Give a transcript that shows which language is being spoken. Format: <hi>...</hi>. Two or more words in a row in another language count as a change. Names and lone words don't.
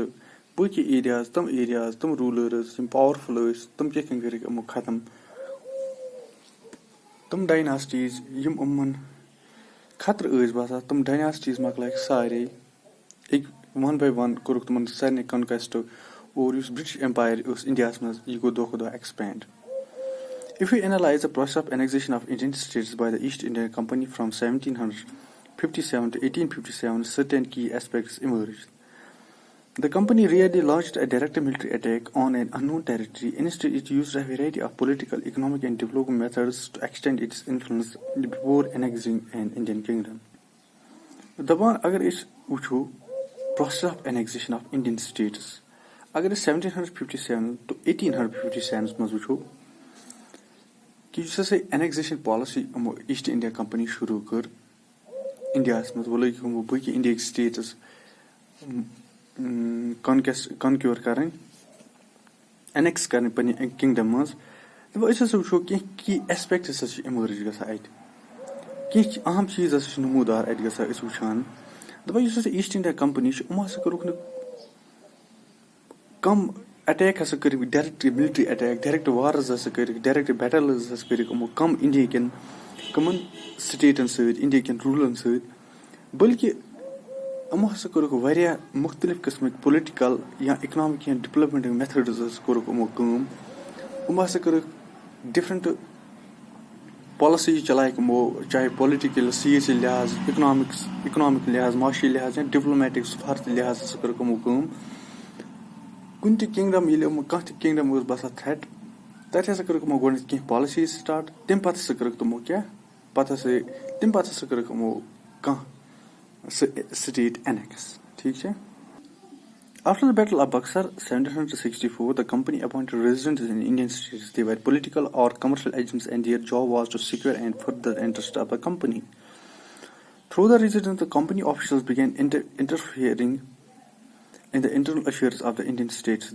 <ks>باقٕے ایریاز تِم روٗلٲرٕز یِم پاورفُل ٲسۍ تِم کِتھ کٔنۍ کٔرِکھ یِمو ختم. تِم ڈایناسٹیٖز یِم یِمن خطرٕ ٲسۍ باسان تِم ڈایناسٹیٖز مۄکلایکھ سارے.</ks> <en>one by one</en> <ks>کوٚرُکھ تِمن سارنٕے کنکویسٹ اور یُس برٹش ایمپایر اوس انڈیاہس منٛز یہِ گوٚو دۄہ کھۄتہٕ دۄہ ایکسپینڈ.</ks> <en>If we analyze the process of annexation of Indian states by the East India Company from 1757 to 1857, certain key aspects emerged. The company rarely launched a direct military attack on an unknown territory. Instead, it used a variety of political, economic, and diplomatic methods to extend its influence before annexing an Indian kingdom.</en> <ks>دَپان اگر أسۍ وٕچھو</ks> <en>process of annexation of Indian states,</en> <ks>اگر أسۍ 1757 to 1857 منٛز وٕچھو کہِ یُس ہسا اینیکزیشن پالسی یِمو ایٖسٹ انڈیا کمپنی شروٗع کٔر انڈیاہس منٛز وۄنۍ لٲگۍ یِمو باقٕے انڈیہٕکۍ سٹیٹس کانکیور کرٕنۍ اینیکس کرٕنۍ پننہِ کنگڈم منٛز. دَپان أسۍ ہسا وٕچھو کینٛہہ</ks> <en>key aspects</en> <ks>ہسا چھِ اِمٲرٕج گژھان اَتہِ. کینٛہہ اہم چیٖز ہسا چھِ نموٗدار اَتہِ گژھان أسۍ وٕچھان. دَپان یُس ہسا ایٖسٹ انڈیا کمپنی چھِ یِمو ہسا کوٚرُکھ نہٕ کم اٹیک ہسا کٔرِکھ</ks> <en>direct military attack, direct wars</en> <ks>ہسا کٔرِکھ,</ks> <en>direct battles</en> <ks>ہسا کٔرِکھ یِمو کم انڈیا کٮ۪ن کٕمن سٹیٹن سۭتۍ, انڈیا کٮ۪ن روٗلرن سۭتۍ, بٔلکہِ یِمو ہسا کوٚرُکھ واریاہ مُختٔلِف قٕسمٕکۍ</ks> <en>political or economic or diplomatic methods</en> <ks>ہسا کوٚرُکھ یِمو کٲم. یِمو ہسا کٔرٕکھ</ks> <en>different policy</en> <ks>چلایکھ یِمو, چاہے پُلٹِکل سیٲسی لحاظ, اِکنامِک لحاظ, معاشی لحاظ یا ڈِپلومیٹِک سفارتی لحاظ ہسا کٔرٕکھ یِمو کٲم. کُنہِ تہِ کِنگڈم ییٚلہِ یِمو کانٛہہ تہِ کِنگڈم ٲس باسان تھریٹ, تَتہِ ہسا کٔرٕکھ یِمو گۄڈٕنیتھ کینٛہہ پالسیٖز سٹارٹ. تَمہِ پتہٕ ہسا کٔرٕکھ تِمو تَمہِ پتہٕ ہسا کٔرٕکھ یِمو کانٛہہ سٹیٹ اینیکس. ٹھیٖک چھا.</ks> <en>After the Battle of Buxar, 1764, the company appointed residents in Indian states. They were political or commercial agents, and their job was to secure and further the interests of the company. Through the residents, the company officials began interfering in the internal affairs of the Indian states.</en>